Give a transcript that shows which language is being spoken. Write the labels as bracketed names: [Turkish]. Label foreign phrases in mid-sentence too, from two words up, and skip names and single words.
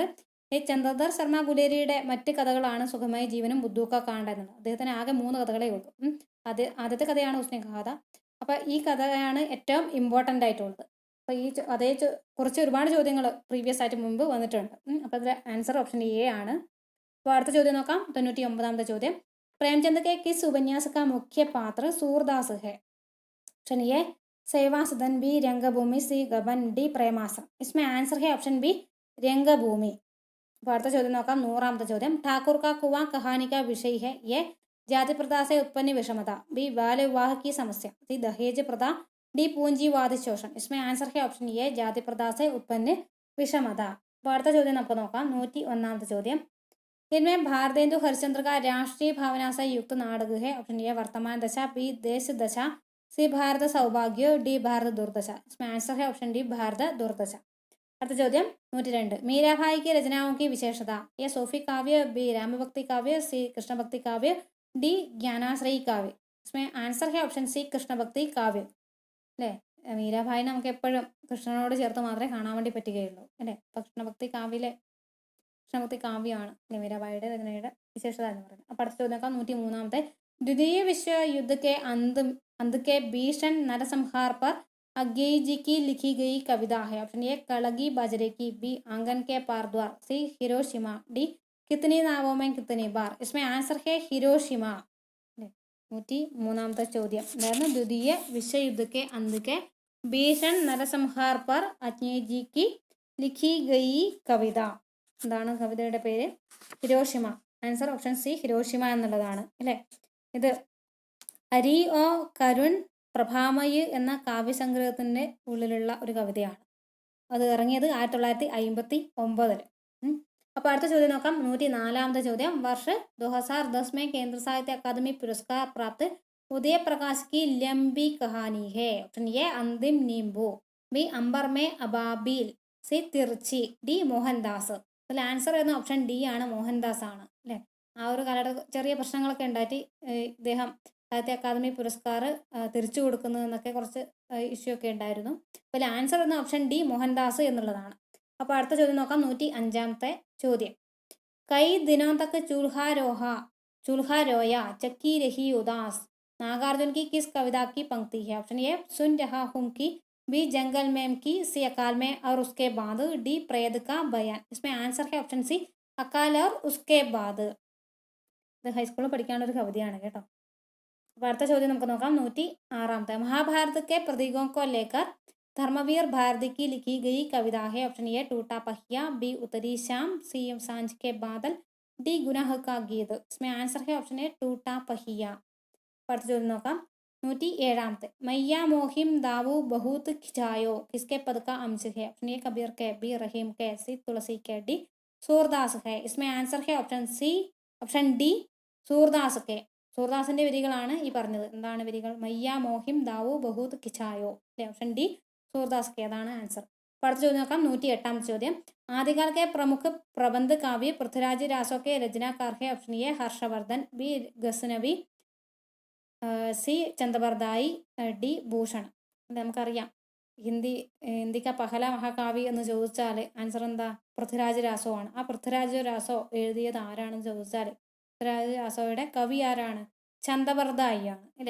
[Malayalam] ഈ ചന്ദ്രധർ ശർമ്മ ഗുലേരിയുടെ മറ്റ് കഥകളാണ് സുഖമയ ജീവനും ബുദ്ധൂ കാ കാണ്ട എന്നുള്ളത്. അദ്ദേഹത്തിന് ആകെ 3 കഥകളേ ഉള്ളൂ. ആദ്യത്തെ കഥയാണ് ഉസ്നെ കഹാഥ. അപ്പോൾ ഈ കഥയാണ് ഏറ്റവും ഇമ്പോർട്ടൻ്റ് ആയിട്ടുള്ളത്. അപ്പോൾ കുറിച്ച് ഒരുപാട് ചോദ്യങ്ങൾ പ്രീവിയസ് ആയിട്ട് മുമ്പ് വന്നിട്ടുണ്ട്. അപ്പോൾ ഇതിൽ ആൻസർ ഓപ്ഷൻ എ ആണ്. അപ്പോൾ അടുത്ത ചോദ്യം നോക്കാം. 99ാമത്തെ ചോദ്യം. [Hindi] प्रेमचंद के किस उपन्यास का मुख्य पात्र सूरदास है? ऑप्शन ए सेवा सदन, बी रंगभूमि, सी गबन, डी प्रेमासम. इसमें आंसर है ऑप्शन बी रंगभूमि. [Malayalam] അപ്പോൾ അടുത്ത ചോദ്യം നോക്കാം. 100ാമത്തെ ചോദ്യം. [Hindi] ठाकुर का कुआं कहानी का विषय है? ए जाति प्रथा से उत्पन्न विषमता, बी बाल विवाह की समस्या, सी दहेज प्रथा, डी पूंजीवाद शोषण. इसमें आंसर है ऑप्शन ए जाति प्रथा से उत्पन्न विषमता. [Malayalam] അപ്പോൾ അടുത്ത ചോദ്യം നമുക്ക് നോക്കാം. 101ാമത്തെ ചോദ്യം. [Hindi] इनमें भारतेंदु हरिश्चंद्र का राष्ट्रीय भावना से युक्त नाटक है. ऑप्शन ए वर्तमान दशा, बी देश दशा, सी भारत सौभाग्य, डी भारत दुर्दशा. इसमें आंसर है ऑप्शन डी भारत दुर्दशा. [Malayalam] അടുത്ത ചോദ്യം 102. [Hindi] मीराबाई की रचनाओं की विशेषता, ए सूफी काव्य, बी रामभक्ति काव्य, सी कृष्णभक्ति काव्य, डी ज्ञानाश्रयी काव्य. इसमें आंसർ है [Malayalam] ഓപ്ഷൻ സി കൃഷ്ണഭക്തി കാവ്യം അല്ലേ. മീരാഭായി നമുക്ക് എപ്പോഴും കൃഷ്ണനോട് ചേർത്ത് മാത്രമേ കാണാൻ വേണ്ടി പറ്റുകയുള്ളൂ അല്ലേ. അപ്പം കൃഷ്ണഭക്തി കാവ്യമാണ് അല്ലേ മീരാഭായിയുടെ രചനയുടെ വിശേഷത എന്ന് പറയുന്നത്. അപ്പം അടുത്ത ചോദ്യം നോക്കാം. 103ാമത്തെ. [Hindi] द्वितीय विश्व युद्ध के अंत के भीषण नरसंहार पर अज्ञेय जी की लिखी गई कविता है. ऑप्शन ए कलगी बाजरे की, बी आंगन के पार द्वार, सी हिरोशिमा, डी कितनी नावों में कितनी बार. इसमें आंसर है हिरोशिमा. [Malayalam] 103ാമത്തെ ചോദ്യം അതായത് [Hindi] द्वितीय विश्वयुद्ध के अंत के भीषण नरसंहार पर अज्ञेय जी की लिखी गई कविത. [Malayalam] എന്താണ് കവിതയുടെ പേര്? ഹിരോഷിമ. ആൻസർ ഓപ്ഷൻ സി ഹിരോഷിമ എന്നുള്ളതാണ് അല്ലേ. ഇത് അരി ഓ കരുൺ പ്രഭാമയി എന്ന കാവ്യസംഗ്രഹത്തിൻ്റെ ഉള്ളിലുള്ള ഒരു കവിതയാണ്. അത് ഇറങ്ങിയത് 1959. അപ്പോൾ അടുത്ത ചോദ്യം നോക്കാം. 104ാമത്തെ ചോദ്യം. [Hindi] വർഷ 2010 में केंद्र साहित्य अकादमी पुरस्कार प्राप्त उदय प्रकाश की लंबी कहानी है. ऑप्शन ए अंतिम नींबू, बी अंबर में अबाबील, സി തിർച്ചി, ഡി മോഹൻദാസ്. [Malayalam] അതിൽ ആൻസർ വരുന്ന ഓപ്ഷൻ ഡി ആണ്, മോഹൻദാസ് ആണ് അല്ലേ. ആ ഒരു കാലഘട്ടത്തിൽ ചെറിയ പ്രശ്നങ്ങളൊക്കെ ഉണ്ടായിട്ട് ഇദ്ദേഹം സാഹിത്യ അക്കാദമി പുരസ്കാർ തിരിച്ചു കൊടുക്കുന്നതെന്നൊക്കെ കുറച്ച് ഇഷ്യൂ ഒക്കെ ഉണ്ടായിരുന്നു. അപ്പോൾ ആൻസർ വരുന്ന ഓപ്ഷൻ ഡി മോഹൻദാസ് എന്നുള്ളതാണ്. അപ്പോൾ അടുത്ത ചോദ്യം നോക്കാം. 105ാമത്തെ ചോദ്യം. [Hindi] कई दिनों तक चूल्हा रोया चक्की रही उदास, नागार्जुन की किस कविता की पंक्ति है. ऑप्शन ए सुन रहा हूं की, बी जंगल में की, सी अकाल में और उसके बाद, डी प्रेत का बयान. इसमें आंसर है ऑप्शन सी अकाल और उसके बाद. [Malayalam] ഇത് ഹൈസ്കൂളിൽ പഠിക്കാനുള്ള ഒരു കവിതയാണ് കേട്ടോ. അപ്പോൾ അടുത്ത ചോദ്യം നമുക്ക് നോക്കാം. 106ാമത്തെ. [Hindi] महाभारत के प्रतीकों को लेकर धर्मवीर भारती की लिखी गई कविता है. ऑप्शन ए टूटा पहिया, बी उत्तरी शाम, सी सांझ के बादल, डी गुनाह का गीत. इसमें आंसर है ऑप्शन ए टूटा पहिया. [Malayalam] അടുത്ത ചോദ്യം നോക്കാം. 107ാമത്തെ. [Hindi] मैया मोहिम दावू बहुत खिंचायो किसके पद का अंश है. ऑप्शन ए कबीर के, बी रहीम के, सी तुलसी के, डी सूरदास है. इसमें आंसर है ऑप्शन डी सूरदास के. [Malayalam] സൂർദാസിന്റെ വരികളാണ് ഈ പറഞ്ഞത്. എന്താണ് വരികൾ? [Braj] मैया मोहिं दाऊ बहुत खिझायो [Malayalam] അല്ലേ. ഓപ്ഷൻ ഡി സൂർദാസ് കെ, അതാണ് ആൻസർ. അപ്പോൾ അടുത്ത ചോദ്യം നോക്കാം. 108ാമത്തെ ചോദ്യം. [Hindi] आदिकाल के प्रमुख प्रबंध काव्य पृथ्वीराज रासो के रचनाकार है. ऑप्शन ए हर्षवर्धन, बी गसनवी, സി ചന്ദബർദായി, ഡി ഭൂഷൺ. [Malayalam] നമുക്കറിയാം [Hindi] इंडियाका पहला महाकवि [Malayalam] എന്ന് ചോദിച്ചാൽ ആൻസർ എന്താ? പൃഥ്വിരാജ് രാസോ ആണ്. ആ പൃഥ്വിരാജ് രാസോ എഴുതിയത് ആരാണെന്ന് ചോദിച്ചാൽ പൃഥ്വിരാജ് രാസോയുടെ കവി ആരാണ്? ചന്ദബർദായി ആണ് ഇല്ല.